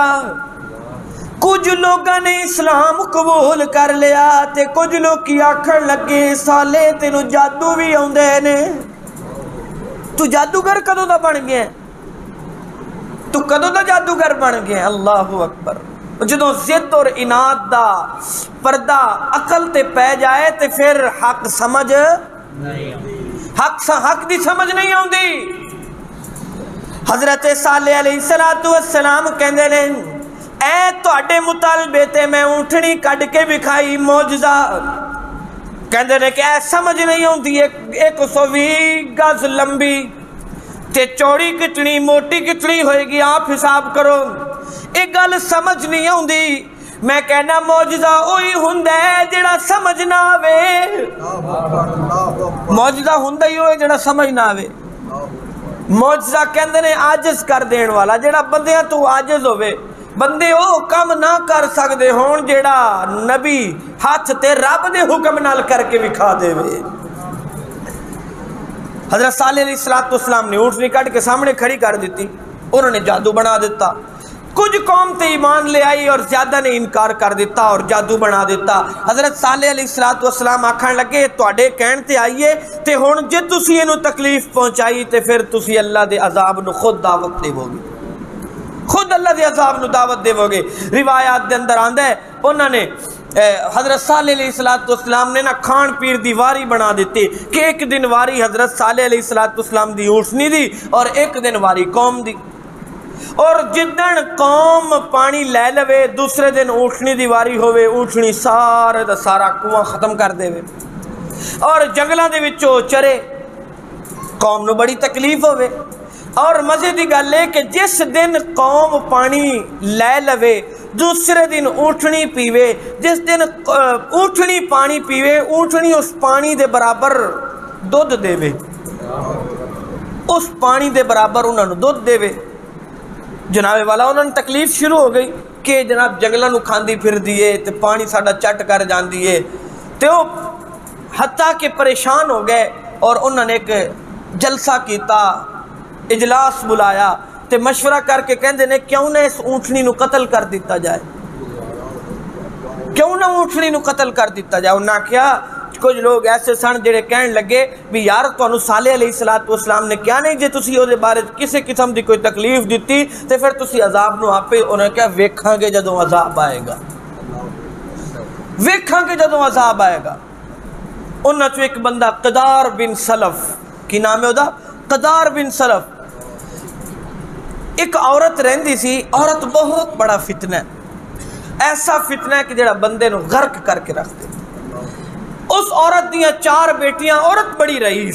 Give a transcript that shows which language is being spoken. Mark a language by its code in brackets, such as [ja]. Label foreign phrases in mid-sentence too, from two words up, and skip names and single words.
[pa] کچھ لوگوں نے اسلام قبول کر لیا تے کچھ لوگ کی آکھن لگے, صالح تینوں جادو بھی آندے نے, تو جادوگر کدوں دا بن گیا, تو کدوں دا جادوگر بن گیا. [ar] اللہ اکبر. [pa] جدوں ضد اور اناد دا پردہ عقل تے پہ جائے تے پھر حق سمجھ حق دی سمجھ نہیں آندی. حضرت صالح علیہ السلام کہندے نے, اے تواڈے مطالبے تے میں اونٹنی کڈ کے وکھائی معجزہ. کہندے نے کہ اے سمجھ نہیں آندی, 120 گز لمبی تے چوڑی کتنی, موٹی کتنی ہوئے گی, آپ حساب کرو. ایک گل سمجھ نہیں آندی. میں کہنا معجزہ اوہی ہوندا ہے جڑا سمجھ نہ آوے, معجزہ ہوندا ہی ہوئے جڑا سمجھ نہ آوے. معجزہ کہندے نے عاجز کر دین والا, جڑا بندیاں تو عاجز ہوئے, بندے او کم نہ کر سکدے ہون جڑا نبی ہاتھ تے رب دے حکم نال کر کے وکھا دے وے. حضرت صالح علیہ السلام نے اونٹنی کٹ کے سامنے کھڑی کر دیتی. انہوں نے جادو بنا دیتا. کچھ قوم تے ایمان لے آئی اور زیادہ نے انکار کر دیتا اور جادو بنا دیتا. حضرت صالح علیہ السلام آکھن لگے تواڈے کہن تے آئیے تے ہن جے تسی اینو تکلیف پہنچائی تے پھر تسی اللہ دے عذاب نو خود دعوت دیو گے, خود اللہ دے عذاب نو دعوت دیو گے. روایات دے اندر آندا ہے انہوں نے حضرت صالح علیہ السلام نے نا کھان پیر دی واری بنا دیتی کہ ایک دن واری حضرت صالح علیہ السلام دی اونٹنی دی اور ایک دن واری قوم دی, اور جدن قوم پانی لے لوے دوسرے دن اونٹنی دی واری ہوئے, اونٹنی سارے دا سارا کنواں ختم کر دے وے اور جنگلاں دے وچوں چرے. قوم نو بڑی تکلیف ہوئے. اور مزے دی گل ہے کہ جس دن قوم پانی لے لوے دوسرے دن اونٹنی پیوے, جس دن اونٹنی پانی پیوے اونٹنی اس پانی دے برابر دودھ دے وے, اس پانی دے برابر انہوں نے دودھ دے وے. جناب والا انہوں نے تکلیف شروع ہو گئی کہ جناب جنگلاں نو کھاندی پھر دیئے تے پانی ساڈا چٹ کر جان دیئے. تے وہ حتیٰ کہ پریشان ہو گئے اور انہوں نے ایک جلسہ کیتا, اجلاس بلایا تے مشورہ کر کے کہندے نے کیوں نہ اس اونٹنی نو قتل کر دیتا جائے, کیوں نہ اونٹنی نو قتل کر دیتا جائے. انہاں کیا کچھ لوگ ایسے سن جڑے کہن لگے بھی یار تانوں صالح علیہ السلام نے کیا نہیں جے تسی اودے بارے کسی قسم دی کوئی تکلیف دیتی تے پھر تسی عذاب نو آپے. انہوں نے کہا ویکھاں گے جدوں عذاب آئے گا, ویکھاں گے جدوں عذاب آئے گا. انہاں چوں ایک بندہ قدار بن سلف, کی نام ہے ادا قدار بن سلف. ایک عورت رہندی سی, عورت بہت بڑا فتنہ ہے, ایسا فتنہ ہے کہ جڑا بندے نو غرق کر کے رکھ دے. اس عورت دیاں 4 بیٹیاں, عورت بڑی رئیس.